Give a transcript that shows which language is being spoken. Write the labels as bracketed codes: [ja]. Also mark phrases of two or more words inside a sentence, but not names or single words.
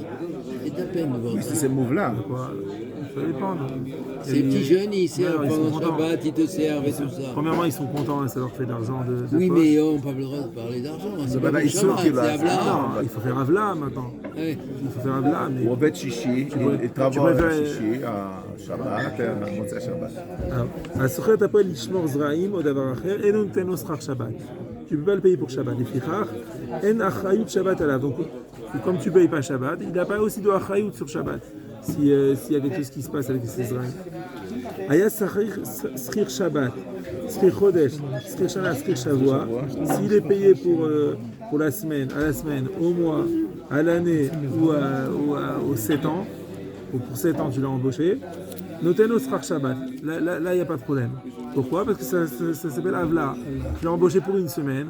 [fr] C'est à peine de voir Oui, ça. c'est ces moves-là. Quoi. Ça dépend. Ces petits jeunes, ils servent Ouais, ils sont pendant contents. Shabbat, ils te servent et tout ça. Premièrement, ils sont contents, ça leur fait de l'argent de Oui, poche. mais on n'a pas le droit de parler d'argent. C'est pas là, pour ils sont Shabbat, qui, là, c'est Avla. Non, il faut faire Avla maintenant. Ouais. Il faut faire Avla, mais... [he] הוא עובד שישי, התרבו על שישי, השבת, מוצאי שבת. הסוחר הפועל לשמור זרעים או דבר אחר, אין נותן לו שכר שבת. [fr] Tu ne peux pas le payer pour Shabbat. [he] לפיכך, אין אחריות Shabbat עליו. [fr] Donc, comme tu ne payes pas Shabbat, il n'a pas aussi de אחריות sur Shabbat. S'il y a quelque chose qui se passe avec ces zra'im. [he] היה שכיר Shabbat, שכיר חודש, שכיר שנה, שכיר שבוע. [fr] S'il est payé pour la semaine, à la semaine, au mois, à l'année ou aux 7 ans, ou pour 7 ans tu l'as embauché, [he] נותנו שכר שבת. [fr] Là, il n'y a pas de problème. Pourquoi? Parce que ça s'appelle Avla. Tu l'as embauché pour une semaine.